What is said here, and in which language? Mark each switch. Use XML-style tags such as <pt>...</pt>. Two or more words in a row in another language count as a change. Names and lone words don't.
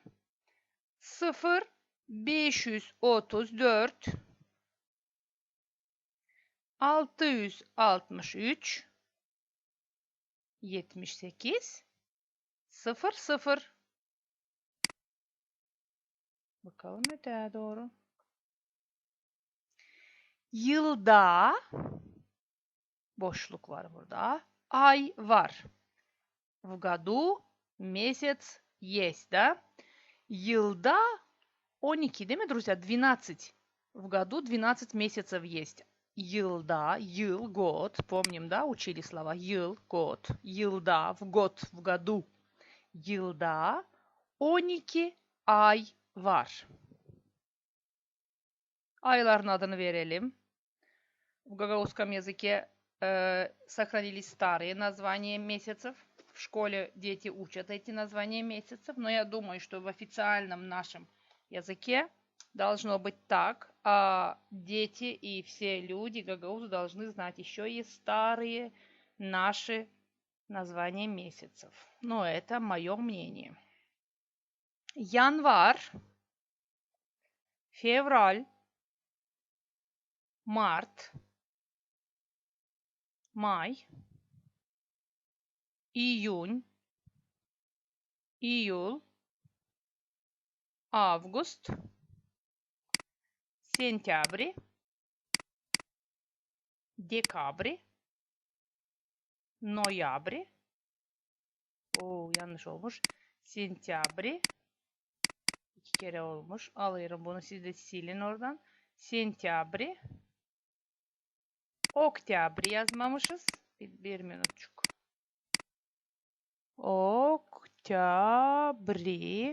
<gag>0 534 663 78 0 0. Bakalım öteye doğru. Yılda boşluk var burada. Ay var.</gag> <ru>В году месяц есть, да?</ru> <gag>Yılda 12, değil mi,</gag> <ru>друзья? 12. В году 12 месяцев есть.</ru> <gag>Yılda, yıl,</gag> <ru>год. Помним, да? Учили слова. Yıl, год. Yılda, в год, в году.</ru> <gag>Yılda 12 ay var. Ayların adını verelim.</gag> <ru>В гагаузском языке сохранились старые названия месяцев. В школе дети учат эти названия месяцев, но я думаю, что в официальном нашем языке должно быть так, а дети и все люди гагаузы должны знать еще и старые наши названия месяцев. Но это мое мнение. Январь, февраль, март, май, июнь, июль, август, сентябрь, декабрь, ноябрь.</ru> <gag>Yanlış olmuş. Sentyabri. 2 kere olmuş. Alıyorum bunu, siz de silin oradan. Sentyabri. Oktyabri yazmamışız. Bir minutçuk. Oktyabri.</gag>